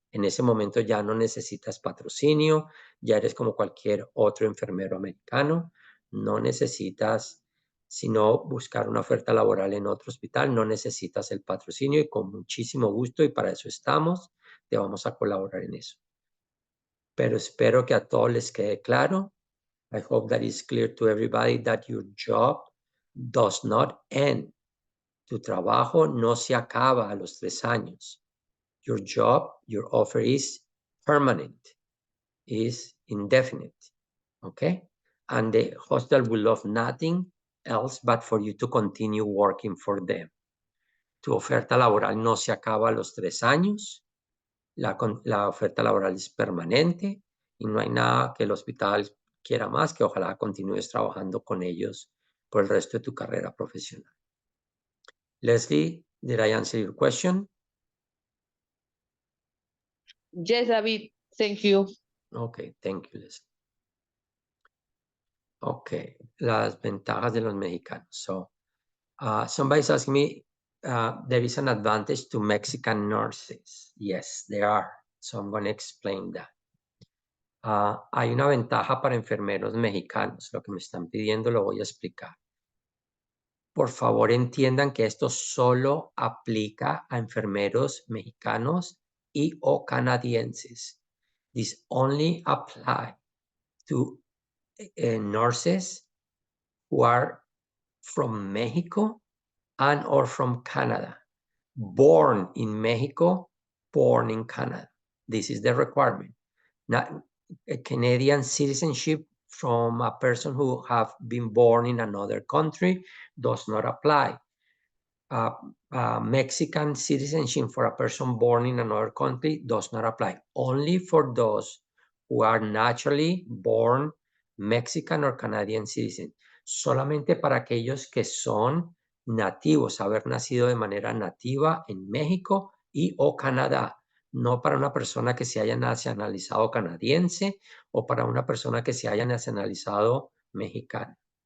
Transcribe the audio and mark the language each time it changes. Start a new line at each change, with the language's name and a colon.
Spanish: En ese momento ya no necesitas patrocinio, ya eres como cualquier otro enfermero americano, no necesitas sino buscar una oferta laboral en otro hospital, no necesitas el patrocinio y con muchísimo gusto, y para eso estamos, te vamos a colaborar en eso. Pero espero que a todos les quede claro.
English: I hope that it's clear to everybody that your job does not end.
Spanish: Tu trabajo no se acaba a los 3 años.
English: Your job, your offer is permanent, is indefinite, okay? And the hospital will love nothing else but for you to continue working for them.
Spanish: Tu oferta laboral no se acaba a los 3 años. La oferta laboral es permanente y no hay nada que el hospital quiera más que ojalá continúes trabajando con ellos por el resto de tu carrera profesional.
English: Leslie, did I answer your question? Yes, David. Thank you. Okay, thank you, Leslie.
Spanish: Okay, las ventajas de los mexicanos.
English: So, somebody's asking me, there is an advantage to Mexican nurses. Yes, there are. So I'm going to explain that.
Spanish: Hay una ventaja para enfermeros mexicanos. Lo que me están pidiendo lo voy a explicar. Por favor, entiendan que esto solo aplica a enfermeros mexicanos y o canadienses.
English: This only apply to nurses who are from Mexico and or from Canada. Born in Mexico, born in Canada. This is the requirement. Not a Canadian citizenship from a person who have been born in another country does not apply. Mexican citizenship for a person born in another country does not apply. Only for those who are naturally born Mexican or Canadian citizen.
Spanish: Solamente para aquellos que son nativos, haber nacido de manera nativa en México y o Canadá. No para una persona que se haya nacionalizado canadiense o para una persona que se haya nacionalizado mexicana.